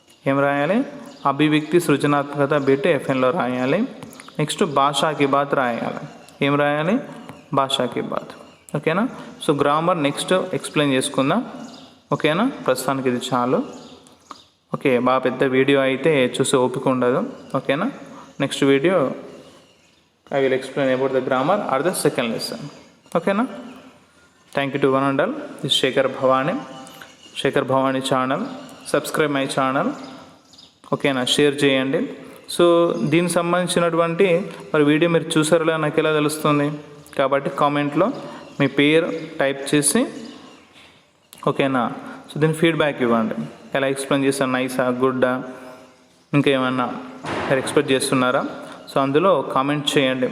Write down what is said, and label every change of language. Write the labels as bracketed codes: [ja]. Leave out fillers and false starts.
[te] ఏం రాయాలి, అభివ్యక్తి సృజనాత్మకత బిట్ ఎఫ్ఎన్లో రాయాలి. నెక్స్ట్ భాషాకి బాత్ రాయాలి. ఏం రాయాలి, భాషాకి బాత్. ఓకేనా. సో గ్రామర్ నెక్స్ట్ ఎక్స్ప్లెయిన్ చేసుకుందాం. ఓకేనా. ప్రస్తుతానికి ఇది చాలు. ఓకే, బాగా పెద్ద వీడియో అయితే చూసే ఓపిక ఉండదు. ఓకేనా. [en] Next video I will explain about the grammar or the second lesson. Okay na. Thank you to one and all. This is Shekhar Bhavani channel. Subscribe my channel. Okay na. Share [te] చేయండి. So దీనికి సంబంధించినటువంటి మరి video మీరు చూసారో నాకు ఎలా తెలుస్తుంది, కాబట్టి కామెంట్లో మీ పేరు టైప్ చేసి, ఓకేనా, సో దీని ఫీడ్బ్యాక్ ఇవ్వండి. ఎలా ఎక్స్ప్లెయిన్ చేస్తాను, నైసా, గుడ్డా, ఇంకేమన్నా మీరు ఎక్స్పెక్ట్ చేస్తున్నారా, సో అందులో కామెంట్ చేయండి.